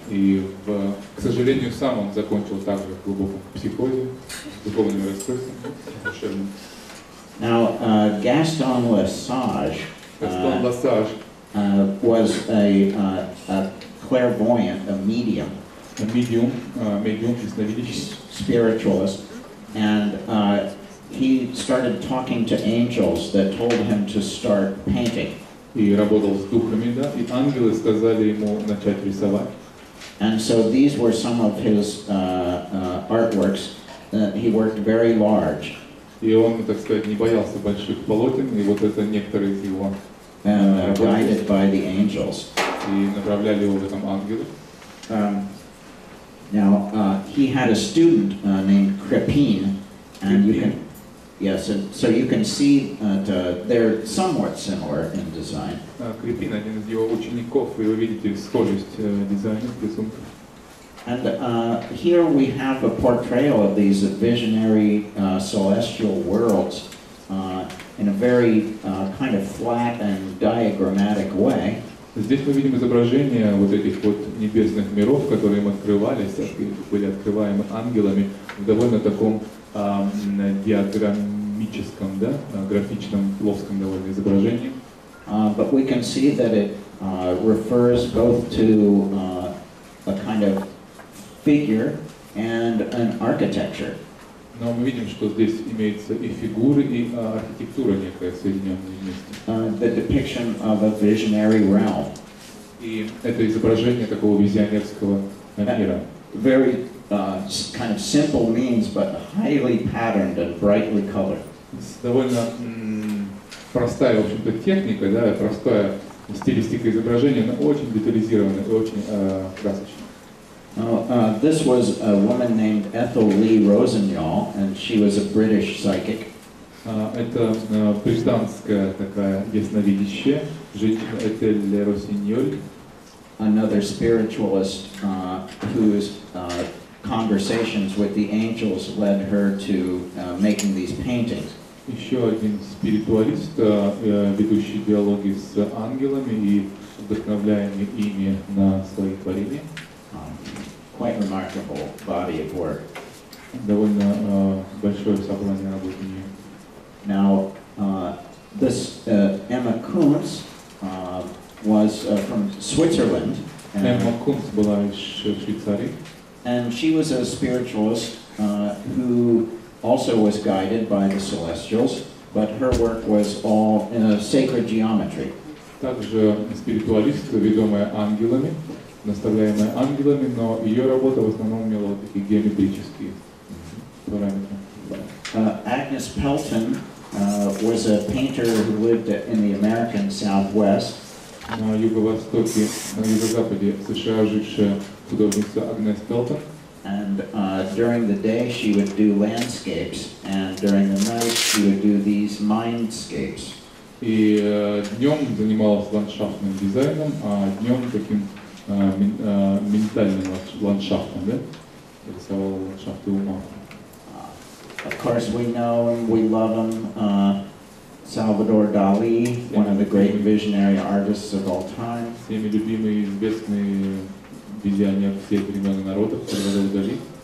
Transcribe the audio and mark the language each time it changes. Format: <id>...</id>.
<ru>И, к сожалению, сам он закончил также в глубоком психозе, духовным расстройством, душевным.</ru> <en>Now, Gaston Lesage was a clairvoyant, a medium, spiritualist, and he started talking to angels that told him to start painting.</en> <ru>И работал с духами, да, и ангелы сказали ему начать рисовать.</ru> <en>And so these were some of his artworks. He worked very large.</en> <ru>И он, так сказать, не боялся больших полотен, и вот это некоторые из его</ru> <en>guided by the angels.</en> <ru>И направляли его в этом ангелы.</ru> <en>Now, he had a student named Crepine, and you can, yes, and so you can see that they're somewhat similar in design.</en> <ru>Крепин, один из его учеников, и вы видите схожесть дизайна, рисунков.</ru> <en>And here we have a portrayal of these visionary celestial worlds in a very kind of flat and diagrammatic way.</en> <ru>Здесь мы видим изображение вот этих вот небесных миров, которые им открывались, были открываемы ангелами в довольно таком диаграммическом, да, графичном, плоском довольно изображении.</ru> <en>But we can see that it refers both to a kind of figure and an architecture.</en> <ru>Но мы видим, что здесь имеется и фигуры, и архитектура некая, соединенная вместе.</ru> <en>The depiction of a visionary realm.</en> <ru>И это изображение такого визионерского мира.</ru> <en>Very kind of simple means, but highly patterned and brightly colored.</en> <ru>Довольно простая, в общем-то, техника, да, простая стилистика изображения, но очень детализированная и очень красочная.</ru> <en>This was a woman named Ethel Lee Rosenthal, and she was a British psychic.</en> <ru>Это британская такая ясновидящая женщина Этель Росиньоль.</ru> <en>Another spiritualist whose conversations with the angels led her to making these paintings.</en> <ru>Еще один спиритуалист, ведущий диалоги с ангелами и вдохновляемый ими на свои творения.</ru> <en>Quite remarkable body of work.</en> <ru>Довольно большое собрание работ у нее.</ru> <en>Now, this Emma Kunz was from Switzerland.</en> <ru>Emma Kunz была из Швейцарии.</ru> <en>And she was a spiritualist who also was guided by the celestials, but her work was all in sacred geometry.</en> <ru>Также спиритуалист, ведомая ангелами, наставляемая ангелами, но ее работа в основном имела вот такие геометрические параметры.</ru> <en>Agnes Pelton was a painter who lived in the American Southwest.</en> <ru>На юго-востоке, на юго-западе США жившая художница Агнес Пелтон.</ru> <en>And during the day she would do landscapes, and during the night she would do these mindscapes.</en> <ru>И днем занималась ландшафтным дизайном, а днем таким ментальным ландшафтом, да? Рисовала ландшафты ума.</ru> <en>Of course, we know him, we love him. Salvador Dali, one of the great visionary artists of all time.</en> <ru>Всеми любимый, известный визионер всех времен и народов, Сальвадор Дали.</ru>